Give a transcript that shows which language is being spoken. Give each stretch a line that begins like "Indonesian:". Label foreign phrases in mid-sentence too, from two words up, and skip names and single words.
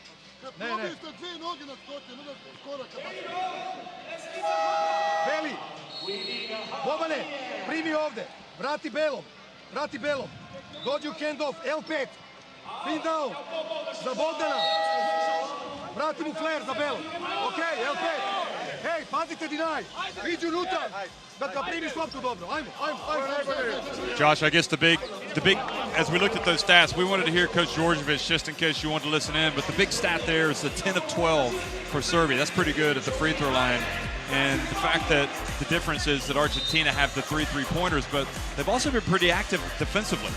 Serbian: Beli, Bobane, primi ovde. Vrati belom. Vrati belom. Dođi u handoff. L5.
English: Pin down.
Serbian: Za Bogdana. Vrati mu flare za belom. Ok, L5. Hej, pazite deny. Iđi unutra. Da ga primiš loptu dobro. Ajmo.
English: Josh, I guess the big, as we looked at those stats, we wanted to hear Coach Djordjevic just in case you wanted to listen in, but the big stat there is the 10 of 12 for Serbia. That's pretty good at the free throw line. And the fact that the difference is that Argentina have the 3 3-pointers, but they've also been pretty active defensively.